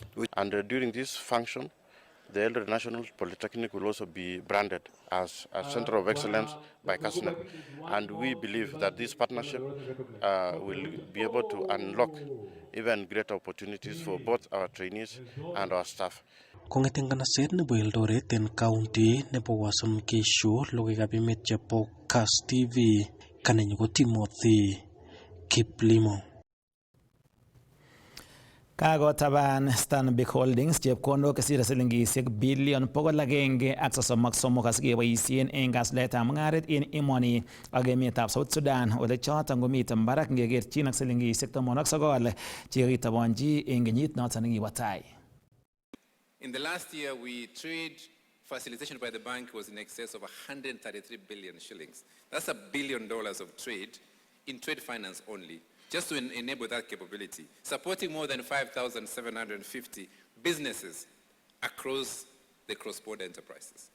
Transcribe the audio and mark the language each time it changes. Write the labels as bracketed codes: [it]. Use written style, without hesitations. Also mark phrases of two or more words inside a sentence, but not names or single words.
[en] And during this function, the Eldoret National Polytechnic will also be branded as a Center of Excellence by KASNEP. And we believe that this partnership will be able to unlock even greater opportunities for both our trainees and our staff. [kln] Kong'eten kanaset nebo Eldoret en county nebo Uasin Gishu, logoiwekab emet chebo Kass TV, kanenyu ko Timothy Kiplimo. Kakotaban Stanbic Holdings chepkondok kesire silingisiek bilion 133 asikeboisien en kasuldaetab mung'aret en emoni ak emetab South Sudan ole choton komiten barak ngekerchin ak silingisiek 19 chekakitobonji en kenyit noton nekibo tai. [en] In the last year, trade facilitation by the bank was in excess of 133 billion shillings. That's $1 billion of trade in trade finance only, just to enable that capability, supporting more than 5,750 businesses across the cross-border enterprises.